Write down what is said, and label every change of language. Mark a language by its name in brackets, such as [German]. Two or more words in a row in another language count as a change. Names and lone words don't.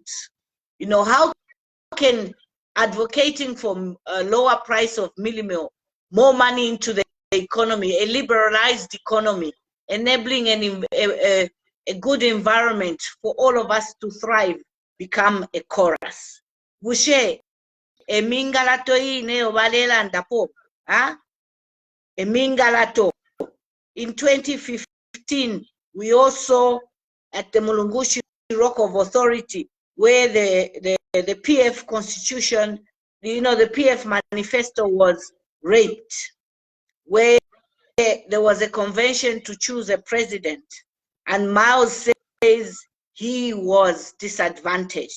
[English] How can advocating for a lower price of mealie meal, more money into the economy, a liberalized economy, enabling a good environment for all of us to thrive, become a chorus? [Bemba] Bushe, emingalato ine obalela ndapo, emingalato. [English] In 2015, we also at the Mulungushi Rock of Authority, where the PF constitution, the PF manifesto was raped, where there was a convention to choose a president, and Miles says he was disadvantaged.